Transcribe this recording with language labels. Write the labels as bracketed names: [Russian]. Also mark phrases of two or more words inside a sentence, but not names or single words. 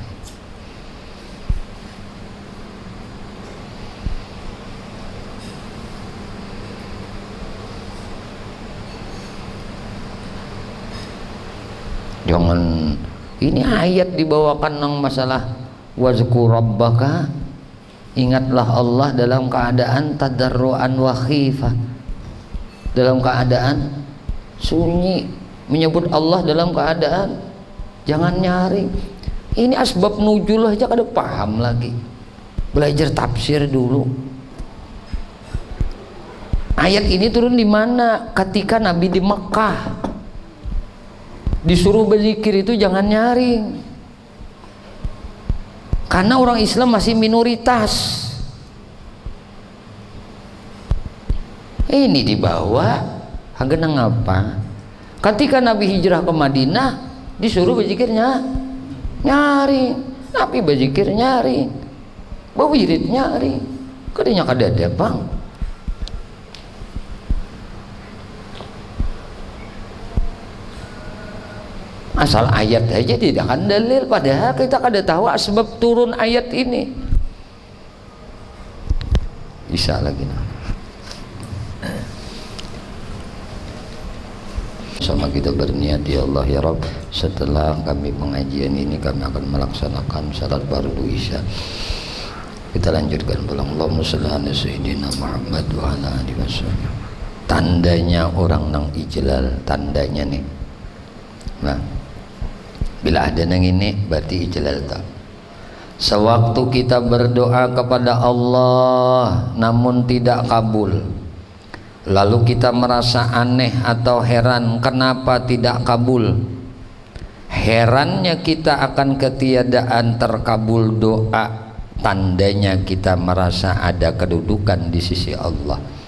[Indonesian] Jangan ini ayat dibawakan nang masalah [Arabic] واذكر ربك, [Indonesian] ingatlah Allah dalam keadaan [Arabic] تضرعا وخيفة, [Indonesian] dalam keadaan sunyi, menyebut Allah dalam keadaan jangan nyaring. [Banjar] Ini asbab nuzul aja kada paham lagi, belajar tafsir dulu. [Indonesian] Ayat ini turun di mana? Ketika Nabi di Mekah disuruh berzikir itu jangan nyaring, karena orang Islam masih minoritas. [Banjar] Ini dibawa hagenang apa? [Indonesian] Ketika Nabi hijrah ke Madinah disuruh berzikirnya nyaring, Nabi berzikir nyaring, berwirid nyaring, kadanya kada ada bang. Asal ayat aja tidak akan dalil, padahal kita kada tahu sebab turun ayat ini. Bisa lagi sama kita berniat, [Arabic] يا الله يا رب, [Indonesian] setelah kami pengajian ini kami akan melaksanakan salat fardu isya. [Banjar] Kita lanjutkan pulang. [Arabic] اللهم صل على سيدنا محمد وعلى آله وسلم. [Banjar] Tandanya orang nang ijlal, tandanya nih. [Indonesian] Nah, bila ada yang ini berarti ijlal tak. Sewaktu kita berdoa kepada Allah namun tidak kabul, lalu kita merasa aneh atau heran kenapa tidak kabul. Herannya kita akan ketiadaan terkabul doa, tandanya kita merasa ada kedudukan di sisi Allah.